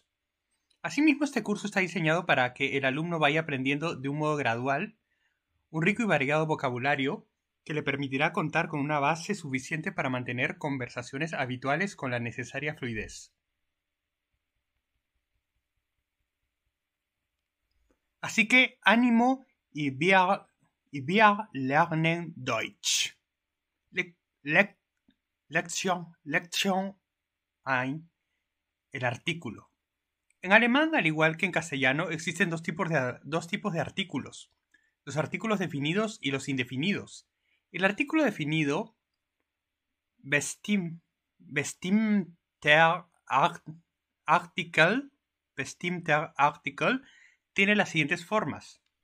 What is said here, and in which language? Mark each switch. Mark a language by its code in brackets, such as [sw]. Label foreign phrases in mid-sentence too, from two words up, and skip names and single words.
[es] Asimismo, este curso está diseñado para que el alumno vaya aprendiendo de un modo gradual un rico y variado vocabulario que le permitirá contar con una base suficiente para mantener conversaciones habituales con la necesaria fluidez. Así que ánimo y [de] wir lernen Deutsch. [es] Lección 1. El artículo. En alemán, al igual que en castellano, existen dos tipos de artículos: los artículos definidos y los indefinidos. El artículo definido, [de] bestimmter Artikel, [es] tiene las siguientes formas: